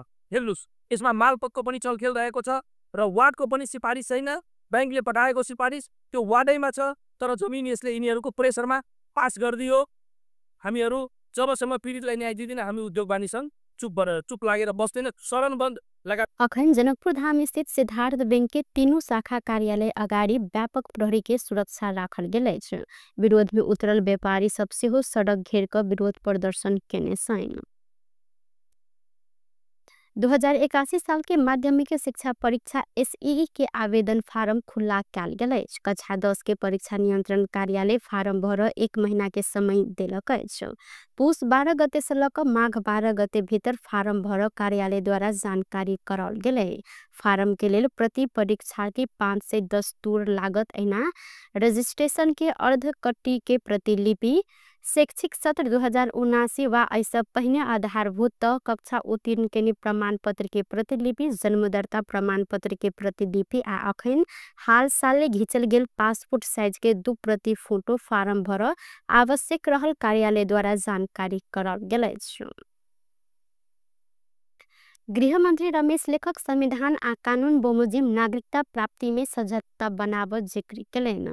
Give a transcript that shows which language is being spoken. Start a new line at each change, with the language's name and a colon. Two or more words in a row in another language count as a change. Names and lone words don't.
Nepali: हेर्नुस्, यसमा मालपक्को पनि चलखेल रहेको छ र वार्डको पनि सिफारिस छैन, ब्याङ्कले पठाएको सिफारिस त्यो वार्डैमा छ, तर जमिन यसले यिनीहरूको प्रेसरमा पास गरिदियो। हामीहरू जबसम्म पीडितलाई न्याय दिँदैन हामी उद्योग वाणी सङ्घ चुप लागेर बस्दैन, शरणबन्द लगा।
Maithili: अखन जनकपुर धाम स्थित सिद्धार्थ बैंक के तीनों शाखा कार्यालय अगाडि व्यापक प्रहरी के सुरक्षा राखल गेल अछि। विरोध में उतरल व्यापारी सब सेहो सड़क घेर क विरोध प्रदर्शन केने छन्। 2081 साल के माध्यमिक शिक्षा परीक्षा एसईई के आवेदन फारम खुला कैल गेल अछि। कक्षा 10 के परीक्षा नियंत्रण कार्यालय फारम भर 1 महीना के समय देलक अछि। पुष 12 गते से लक माघ 12 गते भीतर फारम भर कार्यालय द्वारा जानकारी कराल गेलै। फारम के लेल प्रति परीक्षार्थी 5 से 10 टूर लागत ऐना रजिस्ट्रेशन के अर्ध कट्टी के प्रतिलिपि, शैक्षिक सत्र 2079 वा ऐसा पहिने आधारभूत कक्षा उत्तीर्ण के प्रमाण पत्र के प्रतिलिपि, जन्मदर्ता प्रमाण पत्र के प्रतिलिपि आ अखन हाल साले घिचल गेल पासपोर्ट साइज के 2 प्रति फोटो फारम भर आवश्यक रहल कार्यालय द्वारा जानकारी कराल गेल अछि। गृह मंत्री रमेश लेखक संविधान आ कानून बमोजिम नागरिकता प्राप्ति में सजगता बनाव जिक्र केलैन।